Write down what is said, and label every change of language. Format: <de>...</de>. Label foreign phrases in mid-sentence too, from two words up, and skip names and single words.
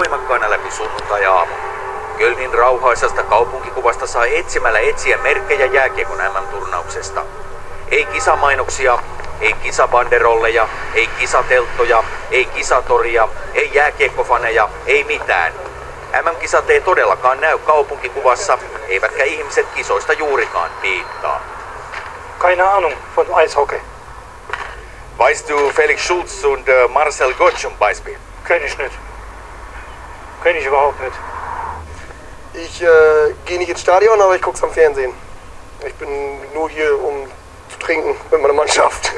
<fi>raskaana läpi sunnuntai-aamu. Kölnin rauhaisasta kaupunkikuvasta saa etsimällä etsiä merkkejä jääkiekon MM-turnauksesta. Ei kisamainoksia, ei kisabanderolleja, ei kisatelttoja, ei kisatoria, ei jääkiekkofaneja, ei mitään. MM-kisat ei todellakaan näy kaupunkikuvassa, eivätkä ihmiset kisoista juurikaan piittaa.</fi> <de>Keine Ahnung von Eishockey. Weißt du Felix Schulz und Marcel Gottsch zum Beispiel? Kenn ich nicht. Kenn ich überhaupt nicht. Ich gehe nicht ins Stadion, aber ich guck's am Fernsehen. Ich bin nur hier, um zu trinken mit meiner Mannschaft.</de>